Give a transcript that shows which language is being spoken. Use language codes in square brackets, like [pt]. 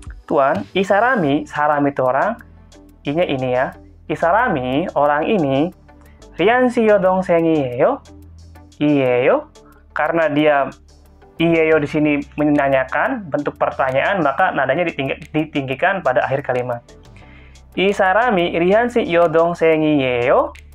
[id] Tuan, [ko] 이 사람이, 사람 [id] itu orang, i-nya ini ya. [ko] 이 사람이, [id] orang ini, [ko] 리안 씨 여동생이에요? 이에요? [id] Karena dia iyeyo di sini menanyakan bentuk pertanyaan, maka nadanya ditinggikan pada akhir kalimat. [ko] 이 사람이 리안 씨 여동생이에요?